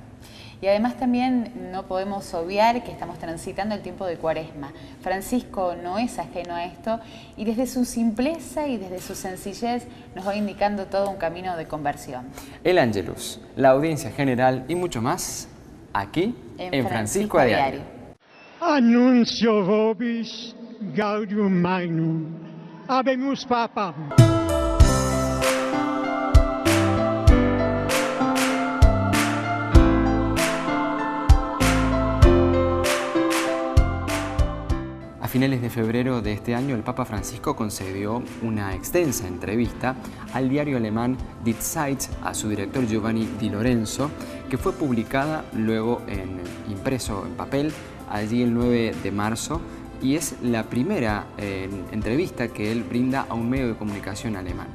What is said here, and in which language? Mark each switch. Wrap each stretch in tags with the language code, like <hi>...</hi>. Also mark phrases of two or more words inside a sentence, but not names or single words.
<es>Y además también no podemos obviar que estamos transitando el tiempo de Cuaresma. Francisco no es ajeno a esto y desde su simpleza y desde su sencillez nos va indicando todo un camino de conversión. El Ángelus, la audiencia general y mucho más aquí en Francisco a Diario.</es> <la>Annuncio vobis gaudium magnum. Habemus Papa.</la> <es>A finales de febrero de este año, el Papa Francisco concedió una extensa entrevista al diario alemán Die Zeit a su director Giovanni Di Lorenzo, que fue publicada luego impreso en papel allí el 9 de marzo y es la primera entrevista que él brinda a un medio de comunicación alemán.</es>